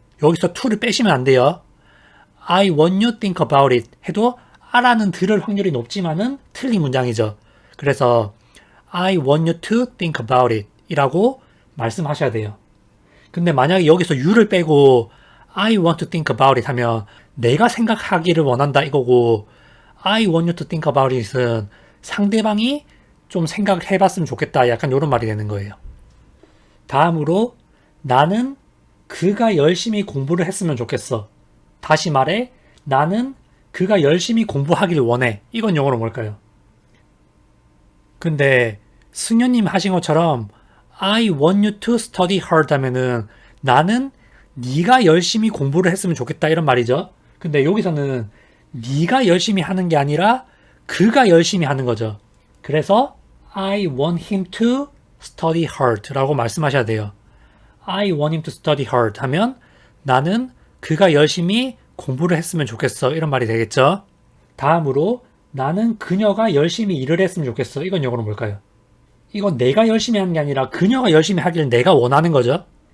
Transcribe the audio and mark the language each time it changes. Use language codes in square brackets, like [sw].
[ko] 여기서 to를 빼시면 안 돼요. [en] I want you to think about it [ko] 해도 알아는 들을 확률이 높지만은 틀린 문장이죠. 그래서 [en] I want you to think about it [ko] 이라고 말씀하셔야 돼요. 근데 만약에 여기서 you를 빼고 [en] I want to think about it [ko] 하면 내가 생각하기를 원한다 이거고 [en] I want you to think about it [ko] 은 상대방이 좀 생각을 해봤으면 좋겠다 약간 이런 말이 되는 거예요. 다음으로 나는 그가 열심히 공부를 했으면 좋겠어. 다시 말해 나는 그가 열심히 공부하길 원해. 이건 영어로 뭘까요? 근데 승현님 하신 것처럼 [en] I want you to study hard [ko] 하면은 나는 네가 열심히 공부를 했으면 좋겠다 이런 말이죠. 근데 여기서는 네가 열심히 하는 게 아니라 그가 열심히 하는 거죠. 그래서 [en] I want him to study hard [ko] 라고 말씀하셔야 돼요. [en] I want him to study hard [ko] 하면 나는 그가 열심히 공부를 했으면 좋겠어 이런 말이 되겠죠. 다음으로 나는 그녀가 열심히 일을 했으면 좋겠어. 이건 영어로 뭘까요? 이건 내가 열심히 하는 게 아니라 그녀가 열심히 하기를 내가 원하는 거죠.